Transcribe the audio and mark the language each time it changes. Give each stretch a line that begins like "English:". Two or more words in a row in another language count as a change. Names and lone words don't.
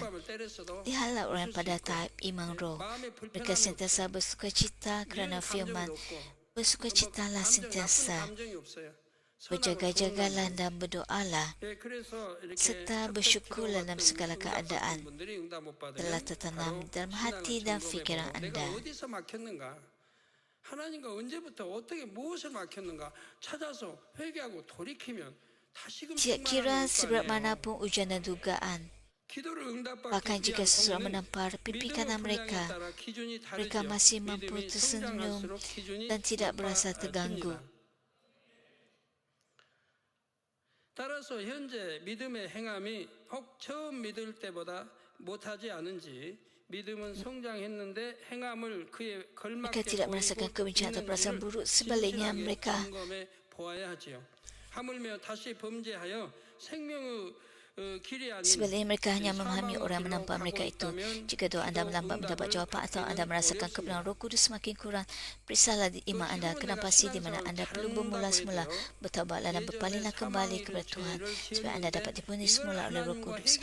Malay: Lihatlah orang pada tahap iman roh. Mereka sentiasa bersukacita kerana firman. Bersukacitalah sentiasa. Berjaga-jagalah dan berdoalah, serta bersyukurlah dalam segala keadaan. Telah tertanam dalam hati dan fikiran anda.
Korean: 어디서 막혔는가? 하나님과 언제부터 어떻게 무엇을 막혔는가 찾아서 회개하고 돌이키면 다시금
Malay: Tidak kira seberat manapun ujian dan dugaan, bahkan jika seseorang menampar pipi kanan mereka, mereka masih mampu tersenyum dan tidak berasa terganggu.
Korean: 따라서 현재 믿음의 행함이 혹 처음 믿을 때보다 못하지 않은지 믿음은 성장했는데 행함을 그에 걸맞게
Malay: Mereka tidak merasakan kebencian atau perasaan buruk, sebaliknya mereka
Korean: 점검해 보아야 하지요. 하물며 다시 범죄하여 생명의 길이 아닌
Malay: Sebaliknya mereka hanya memahami orang yang menampar mereka itu. Jika doa anda melambat mendapat jawapan atau anda merasakan kebenaran Roh Kudus semakin kurang, periksalah iman anda. Kenapa sih di mana anda perlu bermula semula bertaubatlah dan berpalinglah kembali kepada Tuhan supaya anda dapat dipenuhi semula oleh Roh Kudus.